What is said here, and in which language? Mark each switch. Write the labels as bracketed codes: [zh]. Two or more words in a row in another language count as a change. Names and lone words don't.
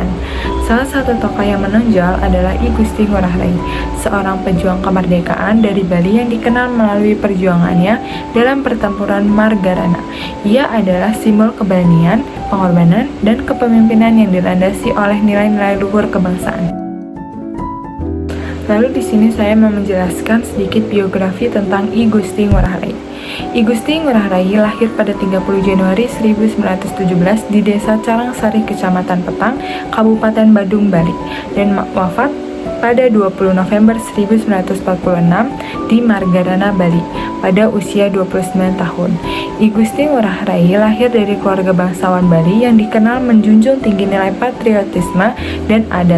[id] Salah satu tokoh yang menonjol adalah I Gusti Ngurah Rai, seorang pejuang kemerdekaan dari Bali yang dikenal melalui perjuangannya dalam pertempuran Margarana. Ia adalah simbol keberanian, pengorbanan, dan kepemimpinan yang dilandasi oleh nilai-nilai luhur kebangsaan. Lalu di sini saya mau menjelaskan sedikit biografi tentang I Gusti Ngurah Rai. I Gusti Ngurah Rai lahir pada 30 Januari 1917 di Desa Carangsari, Kecamatan Petang, Kabupaten Badung, Bali, dan wafat pada 20 November 1946 di Margarana, Bali, pada usia 29 tahun. I Gusti Ngurah Rai lahir dari keluarga bangsawan Bali yang dikenal menjunjung tinggi nilai patriotisme dan adat.